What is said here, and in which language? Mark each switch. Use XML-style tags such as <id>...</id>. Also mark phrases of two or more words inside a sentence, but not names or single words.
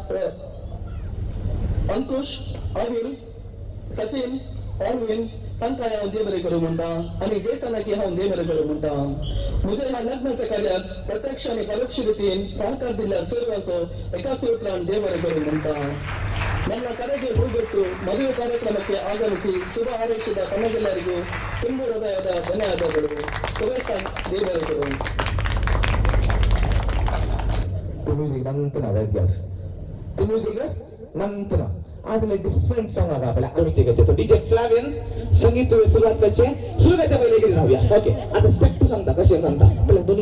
<kok>अंकुश अविल सचिन ऑलविन तांकां हांव देव बरें करूं म्हणटा आनी जेसनाकी हांव देव बरें करूं म्हणटा म्हज्या ह्या लग्नाच्या कार्याक प्रत्यक्ष आनी परोक्ष रितीन सहकार दिल्ल्या सर्वांचो एकाच उतरान देव बरें करूं म्हणटा</kok> <kn>ನನ್ನ ಕರೆಗೆ ಹೋಗೊಟ್ಟು ಮದುವೆ ಕಾರ್ಯಕ್ರಮಕ್ಕೆ ಆಗಮಿಸಿ ಶುಭ ಹಾರೈಸಿದ ತಮಗೆಲ್ಲರಿಗೂ ತುಂಬು ಹೃದಯದ ಧನ್ಯವಾದಗಳು ಸುರೇಶ ದೇವರುಗಳು</kn> <mr>म्युझिक नंतर आला गॅस ते म्युझिक नंतर आज</mr> <en>different song</en> <mr>आला आपल्या आवडीचे सो डीजे फ्लॅवियन संगीत सुरुवात करचे सुरू करायच्या पहिले इकडे राहूया ओके आता</mr> <en>step two</en> <mr>सांगता कसे सांगता पहिले दोन्ही</mr>